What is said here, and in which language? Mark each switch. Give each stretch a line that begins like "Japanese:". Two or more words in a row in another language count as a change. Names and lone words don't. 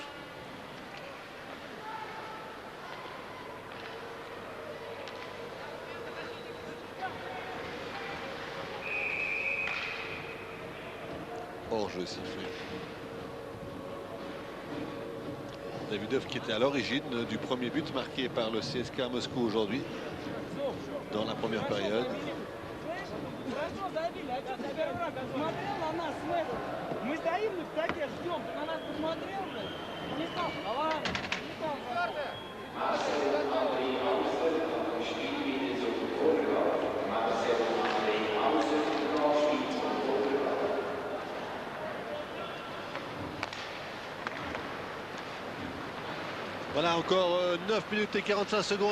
French: Hors-jeu sifflé. Davidov qui était à l'origine du premier but marqué par le CSKA Moscou aujourd'hui, dans la première période.
Russian: Мы стоим в таке, ждем, ты на нас посмотрел, блядь? Не стал, давай, не стал.
French: Voilà encore 9 minutes et 45 secondes.